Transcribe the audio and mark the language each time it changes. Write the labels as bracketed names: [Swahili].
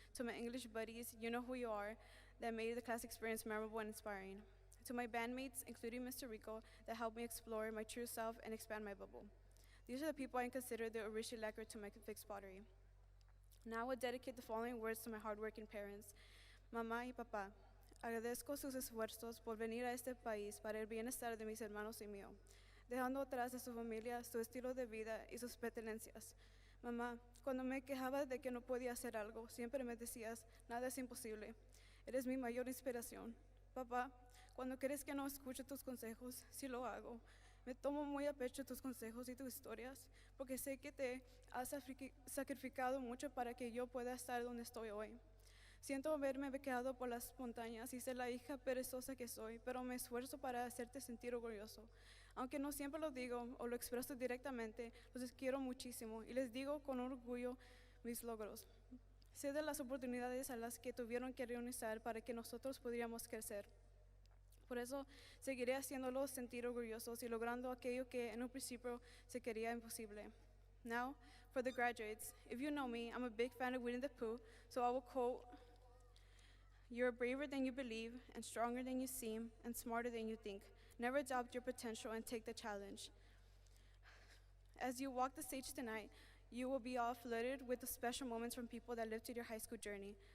[English] To my English buddies, you know who you are, that made the class experience memorable and inspiring. To my bandmates, including Mr. Rico, that helped me explore my true self and expand my bubble. These are the people I consider the original lacquer to my fixed pottery. Now I would dedicate the following words to my hardworking parents. [Spanish] Mamá y papá, agradezco sus esfuerzos por venir a este país para el bienestar de mis hermanos y mío. dejando atrás a su familia, su estilo de vida y sus pertenencias. Mamá, cuando me quejaba de que no podía hacer algo, siempre me decías, nada es imposible. Eres mi mayor inspiración. Papá, cuando quieres que no escuche tus consejos, sí lo hago. Me tomo muy a pecho tus consejos y tus historias, porque sé que te has sacrificado mucho para que yo pueda estar donde estoy hoy. Siento haberme bequeado por las montañas y ser la hija perezosa que soy, pero me esfuerzo para hacerte sentir orgulloso. Aunque no siempre lo digo o lo expreso directamente, los quiero muchísimo y les digo con orgullo mis logros. Sé de las oportunidades a las que tuvieron que renunciar para que nosotros pudiéramos crecer. Por eso seguiré haciéndolos sentir orgullosos y logrando aquello que en un principio se quería imposible. [English] Now, for the graduates, if you know me, I'm a big fan of Winnie the Pooh, so I will quote, "You're braver than you believe, and stronger than you seem, and smarter than you think. Never doubt your potential and take the challenge." As you walk the stage tonight, you will be all flooded with the special moments from people that lived through your high school journey.